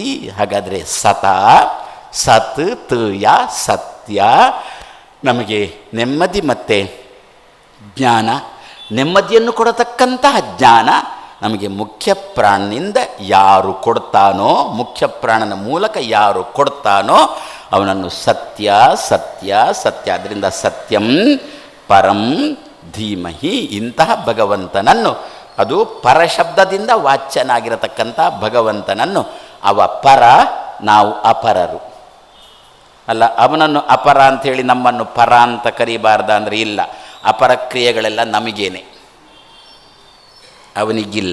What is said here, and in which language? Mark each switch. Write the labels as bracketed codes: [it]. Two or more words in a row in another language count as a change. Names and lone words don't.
[kn] ಹಾಗಾದರೆ ಸತ ಸತ್ ಯ ಸತ್ಯ ನಮಗೆ ನೆಮ್ಮದಿ ಮತ್ತು ಜ್ಞಾನ, ನೆಮ್ಮದಿಯನ್ನು ಕೊಡತಕ್ಕಂತಹ ಜ್ಞಾನ ನಮಗೆ ಮುಖ್ಯ ಪ್ರಾಣನಿಂದ ಯಾರು ಕೊಡ್ತಾನೋ, ಮುಖ್ಯ ಪ್ರಾಣನ ಮೂಲಕ ಯಾರು ಕೊಡ್ತಾನೋ ಅವನನ್ನು ಸತ್ಯ ಸತ್ಯ ಸತ್ಯ. [sa] ಅದರಿಂದ ಸತ್ಯಂ ಪರಂ ಧೀಮಹಿ, [kn] ಇಂತಹ ಭಗವಂತನನ್ನು, ಅದು ಪರಶಬ್ದದಿಂದ ವಾಚ್ಯನಾಗಿರತಕ್ಕಂಥ ಭಗವಂತನನ್ನು, ಅವ ಪರ, ನಾವು ಅಪರರು ಅಲ್ಲ. ಅವನನ್ನು ಅಪರ ಅಂಥೇಳಿ ನಮ್ಮನ್ನು ಪರ ಅಂತ ಕರೀಬಾರ್ದ ಅಂದರೆ ಇಲ್ಲ. ಅಪರ ಕ್ರಿಯೆಗಳೆಲ್ಲ ನಮಗೇನೆ, ಅವನಿಗಿಲ್ಲ.